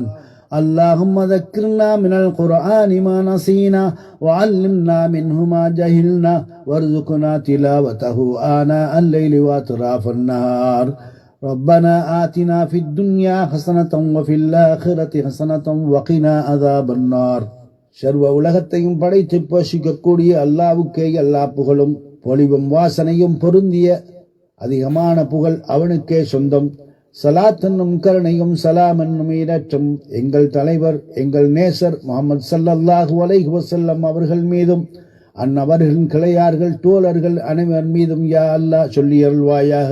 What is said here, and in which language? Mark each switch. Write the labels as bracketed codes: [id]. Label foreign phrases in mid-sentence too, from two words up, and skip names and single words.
[ar] اللهم ذكرنا من القرآن ما نسينا وعلمنا منه ما جهلنا وارزقنا تلاوته آناء الليل وأطراف النهار. ربنا آتنا في الدنيا حسنة وفي الآخرة حسنة وقنا عذاب النار. [ta] சர்வ உலகத்தையும் படைத்து போஷிக்கக்கூடிய அல்லாவுக்கே எல்லா புகழும் பொலிவும் வாசனையும் பொருந்திய அதிகமான புகழ் அவனுக்கே சொந்தம். சலாத் என்னும் கருணையும் சலாம் என்னும் ஈரற்றும் எங்கள் தலைவர் எங்கள் நேசர் முஹம்மது [ar] صلى الله عليه وسلم [ta] அவர்கள் மீதும் அன்னவர்களின் கிளையார்கள் தோழர்கள் அனைவர் மீதும் [ar] يا الله [ta] சொல்லி அருள்வாயாக.